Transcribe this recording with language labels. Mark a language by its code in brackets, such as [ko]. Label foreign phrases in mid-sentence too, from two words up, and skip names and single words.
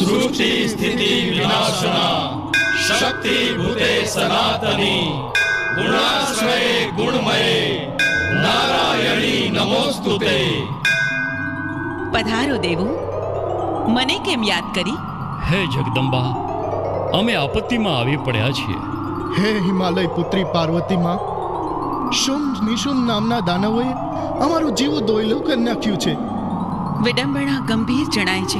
[sa] सृष्टि स्थिति विनाशना शक्ति भूते सनातनी गुणाश्रये गुणमये नारायणी नमोस्तुते। [gu] પધારો દેવો, મને કેમ યાદ કરી? હે જગદંબા, અમે આપત્તિમાં આવી પડ્યા છીએ. હે હિમાલય પુત્રી પાર્વતી માં, શુંભ નિશુંભ નામના દાનવોએ અમારું જીવ દોયલું કરી નાખ્યું છે. વિડંબણા ગંભીર જણાય છે.